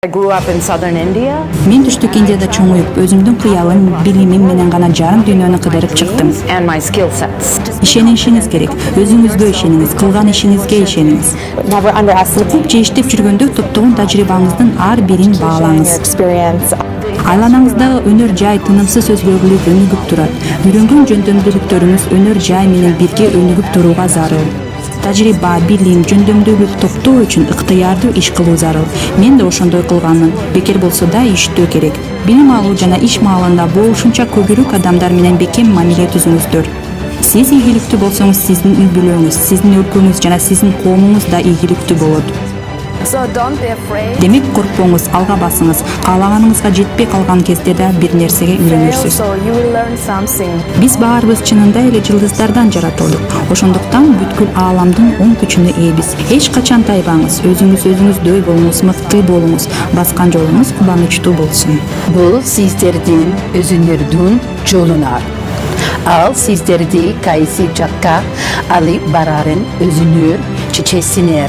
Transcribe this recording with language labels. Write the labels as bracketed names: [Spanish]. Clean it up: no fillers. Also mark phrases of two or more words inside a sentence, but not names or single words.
[English] I grew up in southern India. [Kyrgyz] Мен түштүк Индияда чоңуюп, өзүмдүн кыялым, билимим менен гана жарым дүйнөнү кыдырып чыктым. [English] And my skill sets. [Kyrgyz] Ишенишиңиз керек. Өзүңүзгө ишениңиз, кылган ишиңизге ишениңиз. [English] Never underestimate [Kyrgyz] Же иштеп жүргөндө топтогон тажрыйбаңыздын ар бирин [English] your [Kyrgyz] баалаңыз. [English] experience. [Kyrgyz] Айланаңыздагы өнөр жай тынымсыз өзгөрүүлүк өнүгүп турат. Үйрөнгөн жөндөмдүүлүктөрүңүз өнөр жай менен бирге өнүгүп турууга зарыл. Тажрыйба, билим, жөндөмдүүлүк топтоо үчүн ыктыярдуу иш кылуу зарыл. Мен да ошондой кылганмын. Бекер болсо да иштөө керек. Билим алуу жана иш маалында болушунча көбүрөөк адамдар менен бекем мамиле түзүңүздөр. Сиз ийгиликтүү болсоңуз, сиздин үй бүлөңүз, сиздин өлкөңүз жана сиздин коомуңуз да ийгиликтүү болот. [English] So don't be afraid. [Kyrgyz] Демек коркпоңуз, алга басыңыз. Каалаганыңызга жетпей калган кезде да бир нерсеге үйрөнүрсүз. [English] So you will learn something. [Kyrgyz] Биз баарыбыз чынында эле жылдыздардан жаратылдык. Ошондуктан бүткүл ааламдын оң күчүнө ээбиз. Эч качан тайбаңыз, өзүңүздөй болуңуз, мыкты болуңуз, баскан жолуңуз кубанычтуу болсун. Бул сиздердин өзүңөрдүн жолуңар. Ал сиздерди кайсы жакка алып барарын өзүңөр чечесиңер.